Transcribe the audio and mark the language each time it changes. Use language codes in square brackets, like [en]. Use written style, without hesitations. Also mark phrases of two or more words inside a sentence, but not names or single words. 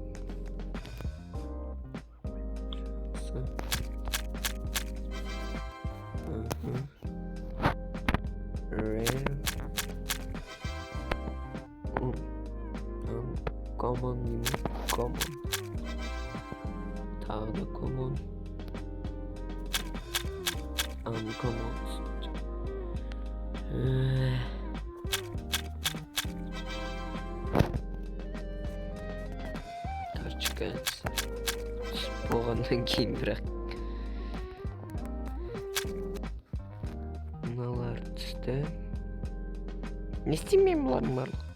[en] Common. [kk] Tағы да common. [en] Uncommon. Tarчкац. [kk] Болғаннан кейін бірақ мыналар түсті. Не істемеймін бұлардың барлығы?